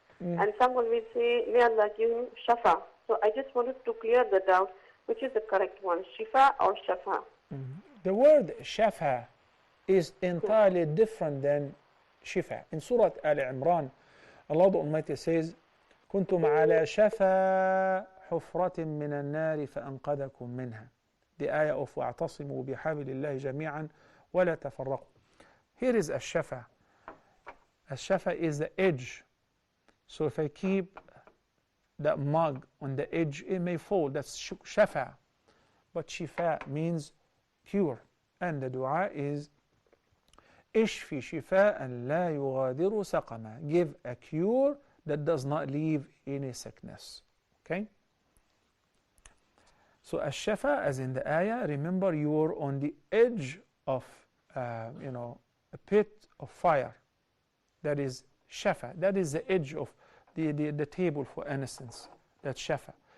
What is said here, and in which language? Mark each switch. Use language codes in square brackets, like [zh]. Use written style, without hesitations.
[en] And someone will say, may Allah give him shafa. So I just wanted to clear the doubt, which is the correct one, shifa or shafa? The word shafa is entirely different than shifa. In Surah Al Imran, Allah the Almighty says, [ar] كنتم على شفا حفرة من النار فأنقذكم منها. [en] The ayah of [ar] واعتصموا بحبل الله جميعا ولا تفرقوا. [en] Here is الشفا. الشفا is the edge. So if I keep that mug on the edge, it may fall. That's shafa. But shifa means cure. And the dua is [ar] اشفي شفاء لا يغادر سقما. [en] Give a cure that does not leave any sickness. Okay? So ash-shafa, as in the ayah, remember you are on the edge of a pit of fire. That is shafa. That is the edge of the table for innocence. That's shafa.